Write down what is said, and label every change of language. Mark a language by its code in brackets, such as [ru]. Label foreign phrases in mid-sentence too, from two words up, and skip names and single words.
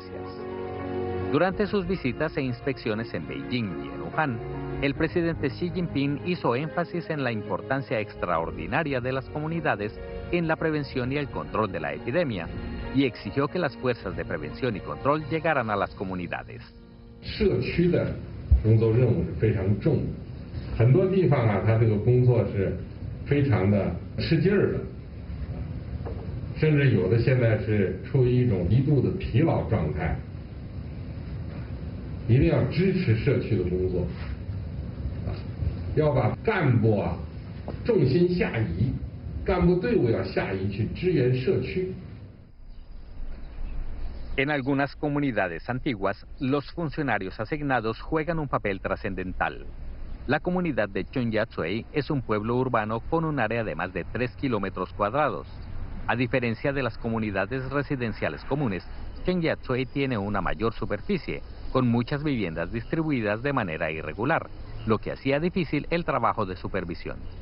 [es] Durante sus visitas e inspecciones en Beijing y en Wuhan, el presidente Xi Jinping hizo énfasis en la importancia extraordinaria de las comunidades en la prevención y el control de la epidemia y exigió que las fuerzas de prevención y control llegaran a las comunidades. [zh] 工作任务是非常重的，很多地方啊，他这个工作是非常的吃劲儿的，甚至有的现在是处于一种极度的疲劳状态。一定要支持社区的工作，要把干部啊重心下移，干部队伍要下移去支援社区。 [es] En algunas comunidades antiguas, los funcionarios asignados juegan un papel trascendental. La comunidad de Chongyatsui es un pueblo urbano con un área de más de 3 kilómetros cuadrados. A diferencia de las comunidades residenciales comunes, Chongyatsui tiene una mayor superficie, con muchas viviendas distribuidas de manera irregular, lo que hacía difícil el trabajo de supervisión.